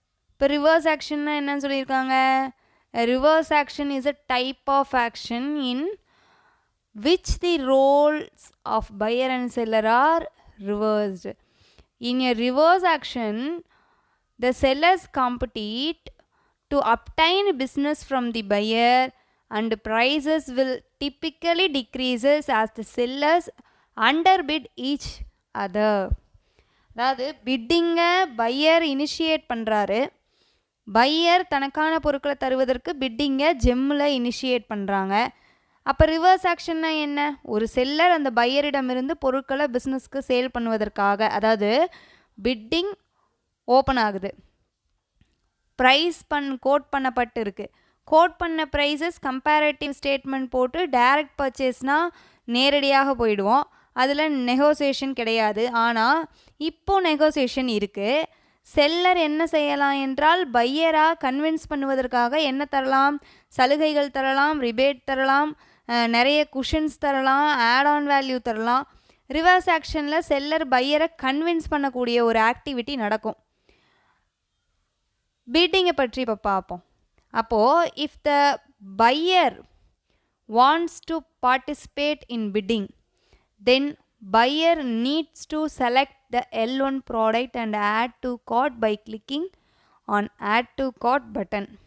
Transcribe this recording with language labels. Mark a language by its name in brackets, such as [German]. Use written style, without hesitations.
[Tamil] இப்போ ரிவர்ஸ் ஆக்ஷன்னா என்னன்னு சொல்லியிருக்காங்க? Reverse action is a type of action in [English] which the roles of buyer and seller are reversed. In a reverse action, the sellers compete to obtain business from the buyer and prices will typically decreases as the sellers underbid each other. [Tamil] அதாவது பிட்டிங்கை pier initiate பண்ணுறாரு. Pier தனக்கான பொருட்களை தருவதற்கு பிட்டிங்கை ஜெம்மில் initiate பண்ணுறாங்க. அப்போ reverse ஆக்ஷன்னா என்ன? ஒரு seller அந்த பையரிடமிருந்து பொருட்களை பிஸ்னஸ்க்கு சேல் பண்ணுவதற்காக, அதாவது பிட்டிங் ஓப்பன் ஆகுது, ப்ரைஸ் கோட் பண்ணப்பட்டு இருக்குது. கோட் பண்ண ப்ரைஸஸ் கம்பேரேட்டிவ் ஸ்டேட்மெண்ட் போட்டு டைரக்ட் பர்ச்சேஸ்னால் நேரடியாக போயிடுவோம், அதில் நெகோசியேஷன் கிடையாது. ஆனால் இப்போது நெகோசியேஷன் இருக்குது. செல்லர் என்ன செய்யலாம் என்றால் பையராக கன்வின்ஸ் பண்ணுவதற்காக என்ன தரலாம்? சலுகைகள் தரலாம், ரிபேட் தரலாம், நிறைய குஷன்ஸ் தரலாம், ஆட் ஆன் வேல்யூ தரலாம். ரிவர்ஸ் ஆக்ஷனில் செல்லர் பையரை கன்வின்ஸ் பண்ணக்கூடிய ஒரு ஆக்டிவிட்டி நடக்கும். பிட்டிங்கை பற்றி இப்போ பார்ப்போம். அப்போது if the pier wants to participate in fitting, then [English] buyer needs to select the L1 product and add to cart by clicking on add to cart button.